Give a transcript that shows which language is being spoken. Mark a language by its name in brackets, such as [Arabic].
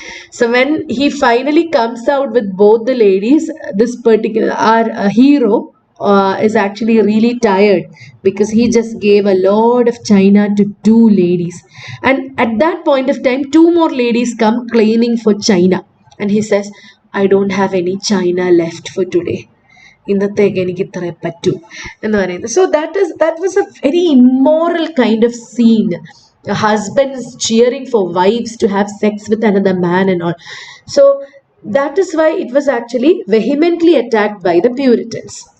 [English] So when he finally comes out with both the ladies, this particular our hero is actually really tired because he just gave a lot of china to 2 ladies. And at that point of time, 2 more ladies come claiming for china, and he says, I don't have any china left for today. [Malayalam] ഇന്നത്തേക്ക് എനിക്ക് ഇത്രേ പറ്റൂ എന്ന് പറയുന്നത്. [English] So that was a very immoral kind of scene. Husbands cheering for wives to have sex with another man and all. So that is why it was actually vehemently attacked by the Puritans.